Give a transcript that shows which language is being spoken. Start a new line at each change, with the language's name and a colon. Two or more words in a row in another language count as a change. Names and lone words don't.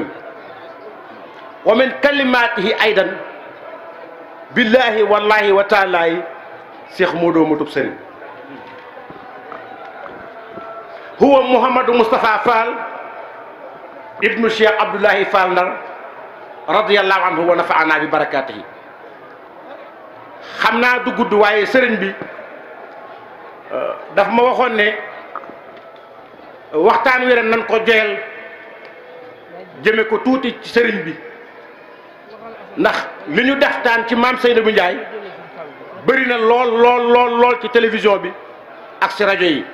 Arabic: ومن كلماته أيضا بالله والله وتعالى شيخ مودو متوب سرين هو محمد مصطفى فال ابن الشيخ عبد الله فال ندر رضي الله عنه ونفعنا ببركاته.
Wolof: خمنا دو gudd waaye sëriñ bi daf ma waxoon ne waxtaan wi ren nan ko joyal jëme ko tuuti ci sëriñ bi, ndax li ñu deftaan ci maam Seynabou Ndiaye bëri na lool ci télévision bi ak ci rajo yi.